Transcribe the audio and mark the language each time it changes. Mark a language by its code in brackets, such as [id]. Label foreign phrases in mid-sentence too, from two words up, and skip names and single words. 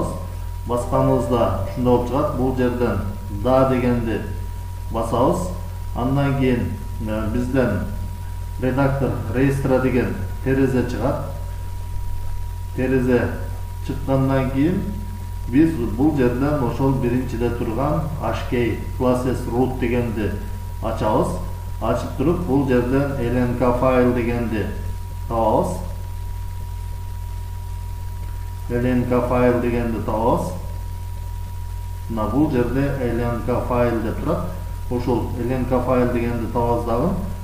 [ky] Басканыбызда ушундай болуп чыгат. Бул жерден да дегенди басабыз. Андан кийин бизден [ru] редактор реестра [ky] деген терезе чыгат. Терезе чыккандан кийин биз бул жерден ошол биринчиде турган HK classes root дегенди ачабыз. Ачып туруп бул жерден lnk файл дегенди табабыз. lnk файл дегенди табабыз. Бул жерде lnk файл деп турат. Ошол lnk файл дегенди табабыз дагы.